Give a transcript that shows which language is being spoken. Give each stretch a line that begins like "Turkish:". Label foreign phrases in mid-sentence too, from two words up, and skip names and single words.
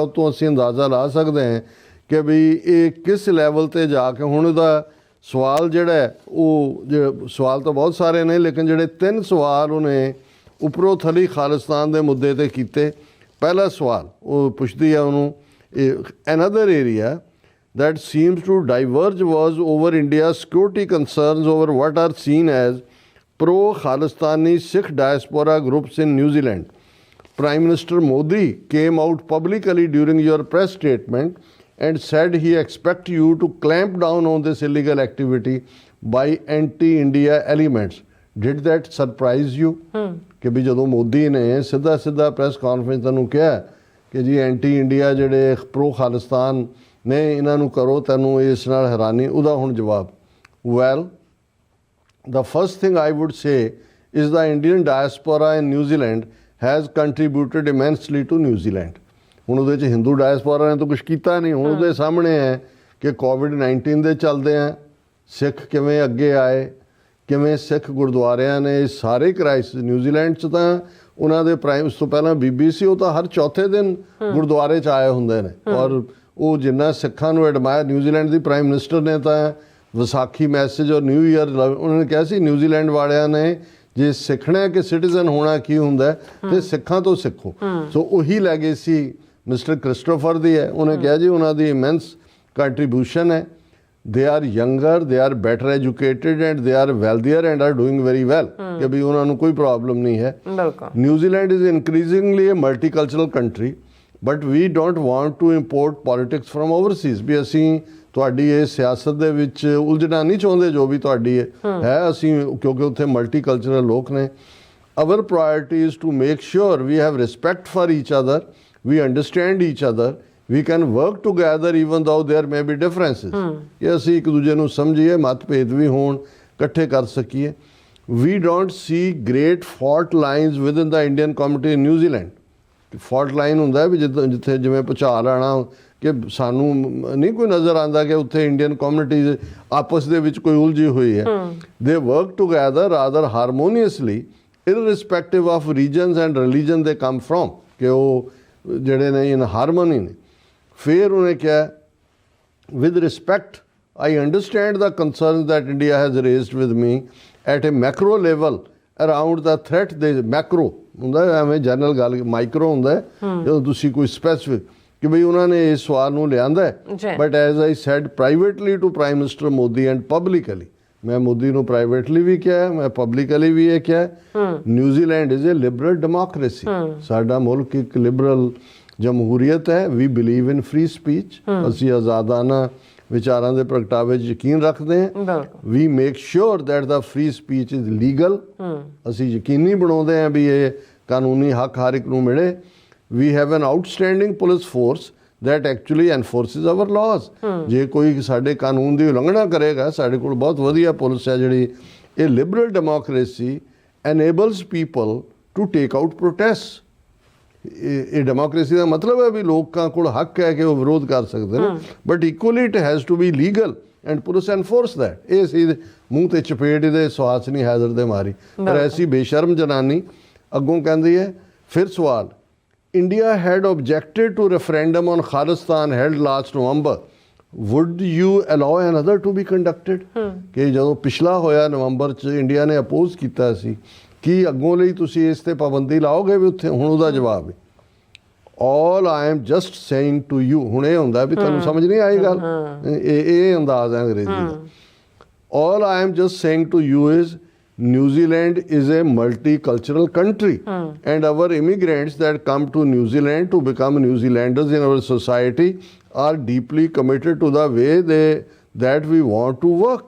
Punjabi: ਉਹ ਤੋਂ ਅਸੀਂ ਅੰਦਾਜ਼ਾ ਲਾ ਸਕਦੇ ਹਾਂ ਕਿ ਵੀ ਇਹ ਕਿਸ ਲੈਵਲ ਤੇ ਜਾ ਕੇ ਹੁਣ ਉਹਦਾ ਸਵਾਲ ਜਿਹੜਾ ਹੈ ਉਹ ਸਵਾਲ ਤਾਂ ਬਹੁਤ ਸਾਰੇ ਨੇ, ਲੇਕਿਨ ਜਿਹੜੇ 3 ਸਵਾਲ ਉਹਨੇ ਉੱਪਰੋਂ ਥਲੀ ਖਾਲਿਸਤਾਨ ਦੇ ਮੁੱਦੇ ਤੇ ਕੀਤੇ। ਪਹਿਲਾ ਸਵਾਲ ਉਹ ਪੁੱਛਦੀ ਹੈ ਉਹਨੂੰ,
English: another area that seems to diverge was over India's security concerns over what are seen as pro-Khalistani Sikh diaspora groups in New Zealand. Prime Minister Modi came out publicly during your press statement and said he expects you to clamp down on this illegal activity by anti-India elements. Did that surprise you?
Punjabi: ਕਿ ਵੀ ਜਦੋਂ ਮੋਦੀ ਨੇ ਸਿੱਧਾ ਪ੍ਰੈਸ ਕਾਨਫਰੰਸ ਨੂੰ ਕਿਹਾ ਕਿ ਜੀ
English: anti India
Punjabi: ਜਿਹੜੇ ਪ੍ਰੋ ਖਾਲਿਸਤਾਨ ਨੇ ਇਹਨਾਂ ਨੂੰ ਕਰੋ, ਤੈਨੂੰ ਇਸ ਨਾਲ ਹੈਰਾਨੀ? ਉਹਦਾ ਹੁਣ ਜਵਾਬ,
English: ਵੈਲ the first thing I would say is the Indian diaspora in New Zealand has contributed immensely to New Zealand.
Punjabi: ਹੁਣ ਉਹਦੇ 'ਚ ਹਿੰਦੂ ਡਾਇਸਪੋਰਾ ਨੇ ਤਾਂ ਕੁਛ ਕੀਤਾ ਨਹੀਂ। ਹੁਣ ਉਹਦੇ ਸਾਹਮਣੇ ਹੈ ਕਿ ਕੋਵਿਡ-19 ਦੇ ਚੱਲਦੇ ਆ ਸਿੱਖ ਕਿਵੇਂ ਅੱਗੇ ਆਏ, ਕਿਵੇਂ ਸਿੱਖ ਗੁਰਦੁਆਰਿਆਂ ਨੇ ਸਾਰੇ ਕ੍ਰਾਈਸਿਸ। ਨਿਊਜ਼ੀਲੈਂਡ 'ਚ ਤਾਂ ਉਹਨਾਂ ਦੇ ਪ੍ਰਾਈਮ, ਉਸ ਤੋਂ ਪਹਿਲਾਂ BBC, ਉਹ ਤਾਂ ਹਰ ਚੌਥੇ ਦਿਨ ਗੁਰਦੁਆਰੇ 'ਚ ਆਏ ਹੁੰਦੇ ਨੇ। ਔਰ ਉਹ ਜਿੰਨਾ ਸਿੱਖਾਂ ਨੂੰ ਐਡਮਾਇਰ, ਨਿਊਜ਼ੀਲੈਂਡ ਦੀ
English: Prime Minister
Punjabi: ਨੇ ਤਾਂ ਵਿਸਾਖੀ ਮੈਸੇਜ ਔਰ
English: New Year
Punjabi: ਉਹਨਾਂ ਨੇ ਕਿਹਾ ਸੀ ਨਿਊਜ਼ੀਲੈਂਡ ਵਾਲਿਆਂ ਨੇ ਜੇ ਸਿੱਖਣਾ ਕਿ ਸਿਟੀਜ਼ਨ ਹੋਣਾ ਕੀ ਹੁੰਦਾ ਤੇ ਸਿੱਖਾਂ ਤੋਂ ਸਿੱਖੋ। ਸੋ ਉਹੀ ਲੈਗੇਸੀ ਮਿਸਟਰ ਕ੍ਰਿਸਟੋਫਰ ਦੀ ਹੈ। ਉਹਨੇ ਕਿਹਾ ਜੀ ਉਹਨਾਂ ਦੀ
English: immense contribution
Punjabi: ਹੈ।
English: they are younger, they are better educated and they are wealthier and are doing very well
Punjabi: ਕਿ ਵੀ ਉਹਨਾਂ ਨੂੰ ਕੋਈ ਪ੍ਰੋਬਲਮ ਨਹੀਂ ਹੈ।
English: ਨਿਊਜ਼ੀਲੈਂਡ is increasingly a multicultural country but we don't want to import politics from overseas।
Punjabi: ਵੀ ਅਸੀਂ ਤੁਹਾਡੀ ਇਹ ਸਿਆਸਤ ਦੇ ਵਿੱਚ ਉਲਝਣਾ ਨਹੀਂ ਚਾਹੁੰਦੇ ਜੋ ਵੀ ਤੁਹਾਡੀ ਹੈ ਅਸੀਂ, ਕਿਉਂਕਿ ਉੱਥੇ ਮਲਟੀਕਲਚਰਲ ਲੋਕ ਨੇ।
English: our priority is to make sure we have respect for each other, we understand each other, we can work together even though there may be differences।
Punjabi: ਕਿ ਅਸੀਂ ਇੱਕ ਦੂਜੇ ਨੂੰ ਸਮਝੀਏ, ਮਤਭੇਦ ਵੀ ਹੋਣ, ਇਕੱਠੇ ਕਰ ਸਕੀਏ।
English: we don't see great fault lines within the Indian community in New Zealand। fault line
Punjabi: ਹੁੰਦਾ ਵੀ ਜਿੱਥੇ ਜਿਵੇਂ ਭੁਚਾਲ ਆਣਾ ਕਿ ਸਾਨੂੰ ਨਹੀਂ ਕੋਈ ਨਜ਼ਰ ਆਉਂਦਾ ਕਿ ਉੱਥੇ
English: Indian communities
Punjabi: ਆਪਸ ਦੇ ਵਿੱਚ ਕੋਈ ਉਲਝੀ ਹੋਈ ਹੈ।
English: they work together rather harmoniously irrespective of regions and religion they come from।
Punjabi: ਕਿ ਉਹ ਜਿਹੜੇ ਨੇ
English: in harmony
Punjabi: ਨੇ। ਫਿਰ ਉਹਨੇ ਕਿਹਾ
English: with respect I understand the concerns that India has raised with me at a macro level around the threat।
Punjabi: ਦੇ ਮੈਕਰੋ ਹੁੰਦਾ ਐਵੇਂ ਜਨਰਲ ਗੱਲ, ਮਾਈਕਰੋ ਹੁੰਦਾ ਜਦੋਂ ਤੁਸੀਂ ਕੋਈ ਸਪੈਸੀਫਿਕ ਕਿ ਬਈ ਉਹਨਾਂ ਨੇ ਇਸ ਸਵਾਲ ਨੂੰ ਲਿਆਂਦਾ।
English: But as I said privately to Prime Minister Modi and publicly,
Punjabi: ਮੈਂ ਮੋਦੀ ਨੂੰ ਪ੍ਰਾਈਵੇਟਲੀ ਵੀ ਕਿਹਾ, ਮੈਂ ਪਬਲਿਕਲੀ ਵੀ ਇਹ ਕਿਹਾ,
English: New Zealand is a liberal democracy.
Punjabi: ਸਾਡਾ ਮੁਲਕ ਇੱਕ ਲਿਬਰਲ ਜਮਹੂਰੀਅਤ ਹੈ।
English: We believe in free speech.
Punjabi: ਅਸੀਂ ਆਜ਼ਾਦਾਨਾ ਵਿਚਾਰਾਂ ਦੇ ਪ੍ਰਗਟਾਵੇ 'ਚ ਯਕੀਨ ਰੱਖਦੇ ਹਾਂ।
English: We make sure that the free speech is legal.
Punjabi: ਅਸੀਂ ਯਕੀਨੀ ਬਣਾਉਂਦੇ ਹਾਂ ਵੀ ਇਹ ਕਾਨੂੰਨੀ ਹੱਕ ਹਰ ਇੱਕ ਨੂੰ ਮਿਲੇ।
English: We have an outstanding police force that actually enforces our laws।
Punjabi: ਜੇ ਕੋਈ ਸਾਡੇ ਕਾਨੂੰਨ ਦੀ ਉਲੰਘਣਾ ਕਰੇਗਾ, ਸਾਡੇ ਕੋਲ ਬਹੁਤ ਵਧੀਆ ਪੁਲਿਸ ਹੈ ਜਿਹੜੀ।
English: ਇਹ liberal democracy enables people to take out protests।
Punjabi: ਇਹ ਡੈਮੋਕ੍ਰੇਸੀ ਦਾ ਮਤਲਬ ਹੈ ਵੀ ਲੋਕਾਂ ਕੋਲ ਹੱਕ ਹੈ ਕਿ ਉਹ ਵਿਰੋਧ ਕਰ ਸਕਦੇ ਨੇ,
English: but equally it has to be legal and police enforce that.
Punjabi: ਇਹ ਸੀ ਮੂੰਹ ਤੇ ਚਪੇਟ ਇਹਦੇ ਸਵਾਸ ਨਹੀਂ ਹੈਦਰ ਦੇ ਮਾਰੀ। ਪਰ ਐਸੀ ਬੇਸ਼ਰਮ ਜਨਾਨੀ ਅੱਗੋਂ ਕਹਿੰਦੀ ਹੈ। ਫਿਰ ਸਵਾਲ,
English: India had objected to referendum on Khalistan held last November। Would you allow another to be conducted?
Punjabi: ਕਿ ਜਦੋਂ ਪਿਛਲਾ ਹੋਇਆ ਨਵੰਬਰ 'ਚ ਇੰਡੀਆ ਨੇ ਅਪੋਜ਼ ਕੀਤਾ ਸੀ, ਕੀ ਅੱਗੋਂ ਲਈ ਤੁਸੀਂ ਇਸ ਤੇ ਪਾਬੰਦੀ ਲਾਓਗੇ ਵੀ ਉੱਥੇ? ਹੁਣ ਉਹਦਾ ਜਵਾਬ ਹੈ
English: all I am just saying to you।
Punjabi: ਹੁਣ ਇਹ ਹੁੰਦਾ ਵੀ ਤੁਹਾਨੂੰ ਸਮਝ ਨਹੀਂ ਆਈ ਗੱਲ, ਇਹ ਅੰਦਾਜ਼ ਹੈ ਅੰਗਰੇਜ਼ੀ ਦਾ।
English: all I am just saying to you is New Zealand is a multicultural country and our immigrants that come to New Zealand to become New Zealanders in our society are deeply committed to the way that we want to work।